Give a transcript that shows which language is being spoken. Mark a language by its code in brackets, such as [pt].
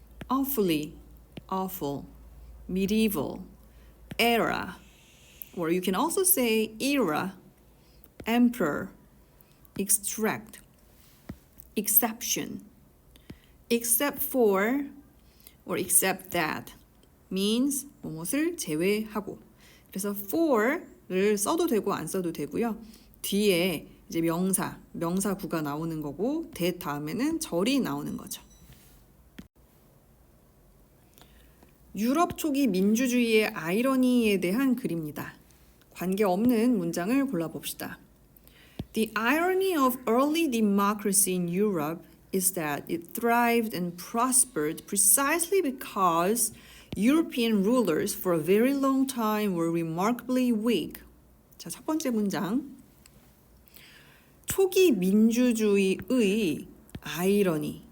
[en] awfully, awful, medieval, era, or you can also say era, emperor, extract, exception, except for, or except that means [ko] 무엇을 제외하고. 그래서 for를 써도 되고 안 써도 되고요. 뒤에 이제 명사구가 나오는 거고 that 다음에는 절이 나오는 거죠. 유럽 초기 민주주의의 아이러니에 대한 글입니다. 관계없는 문장을 골라봅시다. [en] The irony of early democracy in Europe is that it thrived and prospered precisely because European rulers for a very long time were remarkably weak. [ko] 자, 첫 번째 문장. 초기 민주주의의 아이러니.